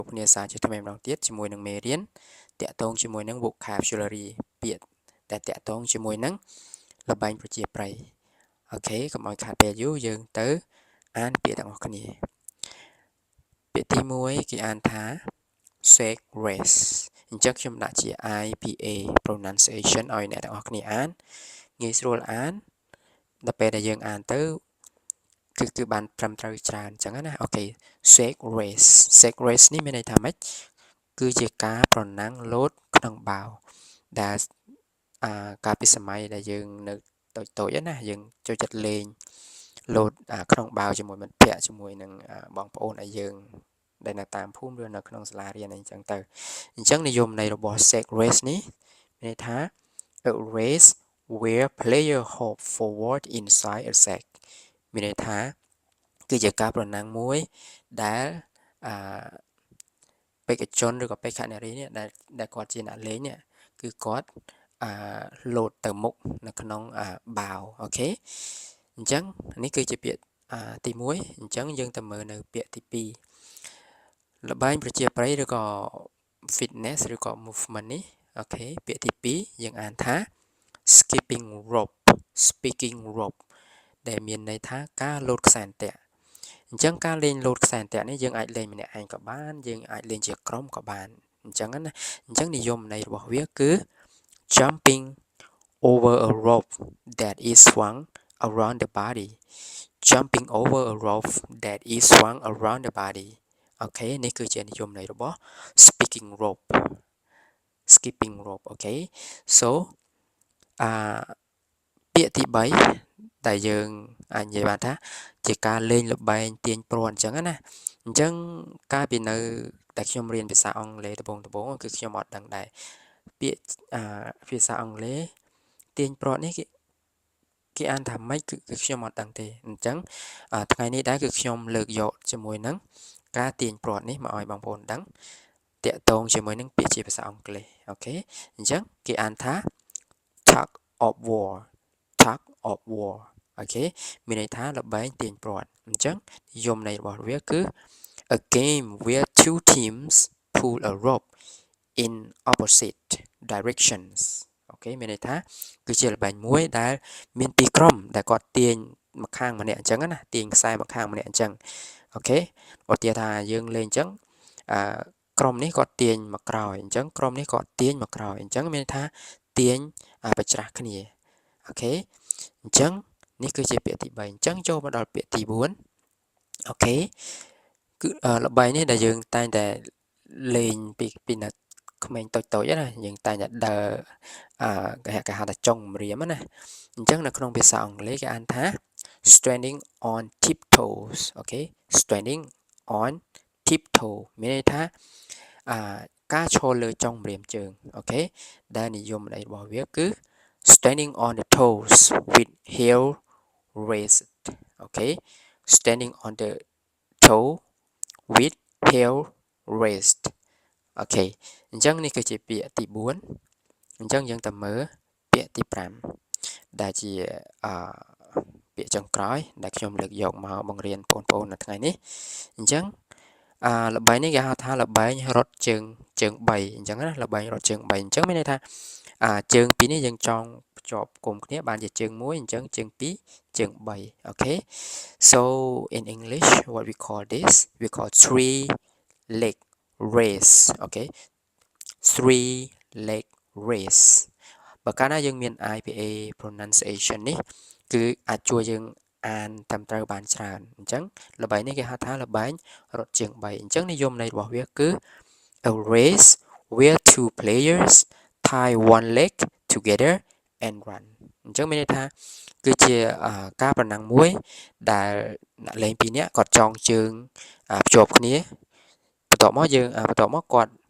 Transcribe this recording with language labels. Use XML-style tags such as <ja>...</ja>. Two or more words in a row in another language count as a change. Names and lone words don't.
<km>គ្នាសាជាថ្មីម្ដងទៀតជាមួយនឹងមេរៀនតាក់ទងជាមួយនឹង vocabulary ពាក្យតែតាក់ទងជាមួយនឹងល្បែងប្រជាប្រិយអូខេកុំឲ្យខាតពេលយូរយើងទៅអានពាក្យទាំងអស់គ្នា ពាក្យទី1គេអានថា</km> <en>sex race</en> <km>អញ្ចឹងខ្ញុំដាក់ជា</km> <en>IPA pronunciation</en> <km>ឲ្យអ្នកទាំងអស់គ្នាអានងាយស្រួលអានដល់ពេលដែលយើងអានទៅគឺ បានត្រឹមត្រូវច្រើនអញ្ចឹងណាអូខេ</km> <en>sex race</en> <km>នេះមានន័យថាម៉េចគឺជាការប្រណាំងលោតក្នុង បាវដែលកាលពីសម័យដែលយើងនៅតូចៗណាយើងចូលចិត្តលេងលោតក្នុងបាវជាមួយមិត្តភ័ក្តិជាមួយនឹងបងប្អូនឲ្យយើងដែលនៅតាមភូមិឬនៅក្នុងសាលារៀនអីចឹងទៅអញ្ចឹងនិយមន័យរបស់</km> <en>sex race</en> <km>នេះមានន័យថា</km> <en>a race where player hop forward inside a sack</en> <km>មានន័យថាគឺជាការប្រណាំងមួយដែល បេក្ខជនឬក៏បេក្ខនារីនេះដែលគាត់ជាអ្នកលេងនេះគឺគាត់លោតទៅមុខនៅក្នុងបាវអូខេអញ្ចឹងនេះគឺជាពាក្យទី1 អញ្ចឹងយើងទៅមើលនៅពាក្យទី2ល្បែងប្រជាប្រិយឬក៏ fitness ឬក៏ movement នេះអូខេពាក្យទី 2យើងអានថា</km> <en>skipping rope</en> <km>ដែលមានន័យថាការលោតខ្សែអន្ទាក់អញ្ចឹងការលេងលោតខ្សែអន្ទាក់នេះយើងអាចលេងម្នាក់ឯងក៏បានយើងអាចលេងជាក្រុមក៏បានអញ្ចឹងណាអញ្ចឹងនិយមន័យរបស់វាគឺ</km> <en>jumping over a rope that is swung around the body jumping over a rope that is swung around the body</en> <km>អូខេនេះគឺជានិយមន័យរបស់</km> <en>skipping rope</en> <km>អូខេ so ពាក្យទី3ដែលយើងអាចនិយាយបានថាជាការលេងល្បែងទាញព្រ័ត្រអញ្ចឹងណាអញ្ចឹង កាលពីនៅតែខ្ញុំរៀនភាសាអង់គ្លេសដំបូងគឺខ្ញុំអត់ដឹងដែរពាក្យភាសាអង់គ្លេសទាញព្រ័ត្រនេះគេអានថាម៉េចគឺខ្ញុំអត់ដឹងទេអញ្ចឹងថ្ងៃនេះដែរគឺខ្ញុំលើកយកជាមួយនឹងការទាញព្រ័ត្រនេះមកឲ្យបងប្អូនដឹងតាក់ទងជាមួយនឹងពាក្យជាភាសាអង់គ្លេសអូខេអញ្ចឹងគេអានថា</km> <en>tug of war</en> <km>អូខេមានន័យថាល្បែងទាញព្រ័ត្រអញ្ចឹងនិយមន័យរបស់វាគឺ</km> <en>a game where two teams pull a rope in opposite directions</en> <km>អូខេមានន័យថាគឺជាល្បែងមួយដែលមានពីរក្រុមដែលគាត់ទាញម្ខាងម្នាក់អញ្ចឹង ណាទាញខ្សែម្ខាងម្នាក់អញ្ចឹងអូខេឧទាហរណ៍ថាយើងលេងអញ្ចឹងក្រុមនេះគាត់ទាញមកក្រោយអញ្ចឹងក្រុមនេះគាត់ទាញមកក្រោយអញ្ចឹងមានន័យថាទាញបច្ច្រាស់ គ្នាអូខេអញ្ចឹងនេះគឺជាពាក្យទី3អញ្ចឹងចូលមកដល់ពាក្យទី4អូខេគឺល្បែងនេះដែលយើងតែងតែលេ ងពីនៅក្មេងតូចៗណាយើងតែងតែដើរគេហៅថាចុងម្រាមណាអញ្ចឹងនៅក្នុងភាសា អង់គ្លេសគេអានថា</km> <en>standing on tiptoes</en> <km>អូខេ</km> <en>standing on tiptoe</en> <km>មានន័យថាការឈរលើចុងម្រាមជើងអូខេដែលនិយមន័យរបស់វាគឺ</km> <en>standing on the toes with heel raised</en> <km>អូខេ</km> <en>standing on the toe with heel raised</en> <km>អូខេអញ្ចឹងនេះគឺជាពាក្យទី4អញ្ចឹងយើងទៅមើលពាក្យទី 5ដែលជាពាក្យចុងក្រោយដែលខ្ញុំលើកយកមកបង្រៀនបងប្អូននៅថ្ងៃនេះអញ្ចឹងល្បែងនេះគេហៅថាល្បែងរត់ជើង3អញ្ចឹងណាល្បែងរត់ជើង3អញ្ចឹងមានន័យថាជើងពីរនេះយើងចងភ្ជាប់គុំគ្នាបានជាជើង1អញ្ចឹងជើង2ជើង3អូខេ</km> <en>so in English what we call this we call three leg race</en> <km>អូខេ</km> <en>three leg race</en> <km>បើកាលណាយើងមាន</km> <en>IPA pronunciation</en> <km>នេះគឺអាចជួយយើងអានត្រឹមត្រូវបានច្រើនអញ្ចឹងល្បែងនេះគេហៅថាល្បែងរត់ជើង3អញ្ចឹងនិយមន័យរបស់វាគឺ</km> <en>a race where two players tie one leg together and run</en> <km>អញ្ចឹងមានន័យថាគឺជាការប្រណាំងមួយដែលអ្នកលេងពីរនាក់គាត់ចងជើងភ្ជាប់គ្នាបន្ទាប់មកគាត់</km>